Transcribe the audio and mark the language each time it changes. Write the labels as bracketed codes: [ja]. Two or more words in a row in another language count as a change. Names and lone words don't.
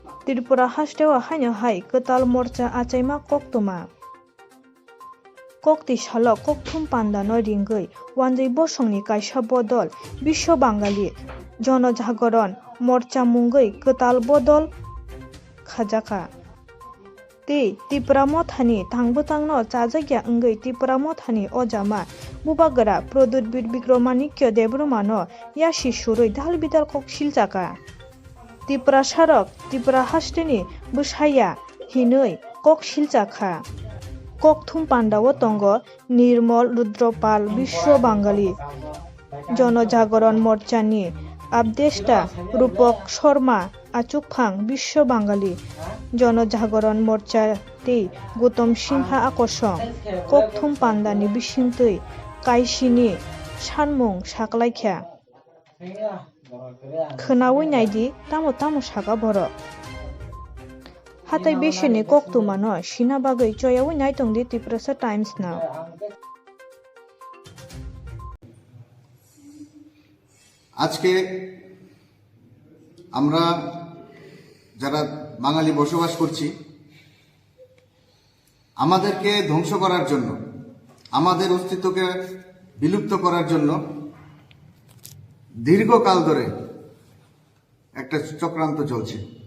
[trp] त्रिपुरा हास्टेवा हाइनो हाइ कताल मोर्चा आचाइमा कोक्तमा कोक्ति सालो कोक्थुम पान्दा नो रिंगै वानजै बसंनि कायसा बदल विश्व बांगाली जनजागरण मोर्चा मुंगै कताल बदल खाजाखा ते त्रिपुरा मथानि थांबोतांनो चाजाग्या अंगै त्रिपुरा मथानि अजामा बुबागरा प्रदुत विक्रमादित्य देबरुमानो यासि सुरै दाल बिदाल कक सिलजाका त्रिपुरा सारक त्रिपुरा हास्टेनि बुसाया हिनै कक सिलजाखा कोक्थुम पांडाओ तंग निर्मल रुद्रपाल विश्व बांगाली जनजागरण मोर्चानि आपदेष्टा रूपक शर्मा आचुकफां विश्व बांगाली जनजागरण मोर्चा ते गौतम सिंहा आकर्षण कोक्थुम पांडानि बिसिंतै कायसिनि सानमुं साकलायख्या खोनावै नायदि तामो तामो सागा बर हाथाय बेसेनि कोक्तुमानो सिना बागै चयावै नायतंदि त्रिपुरा टाइम्स ना [bn] আজকে আমরা যারা বাঙালি বসবাস করছি আমাদেরকে ধ্বংস করার জন্য আমাদের অস্তিত্বকে বিলুপ্ত করার জন্য দীর্ঘকাল ধরে একটা চক্রান্ত চলছে।